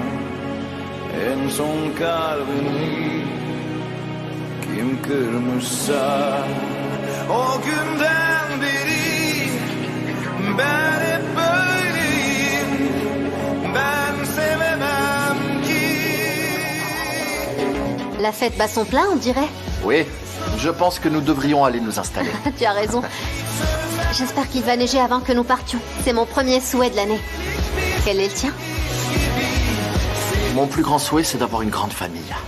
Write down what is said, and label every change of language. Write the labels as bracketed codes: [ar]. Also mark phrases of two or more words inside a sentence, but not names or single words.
[tr] En son kalbini kim kırmışsa O günden beri ben hep böyleyim. Ben sevemem ki. [fr] La fête bat son plein, on dirait. Oui, je pense que nous devrions aller nous installer. Tu as raison. J'espère qu'il va neiger avant que nous partions. C'est mon premier souhait de l'année. Quel est le tien? Mon plus grand souhait, c'est d'avoir une grande famille.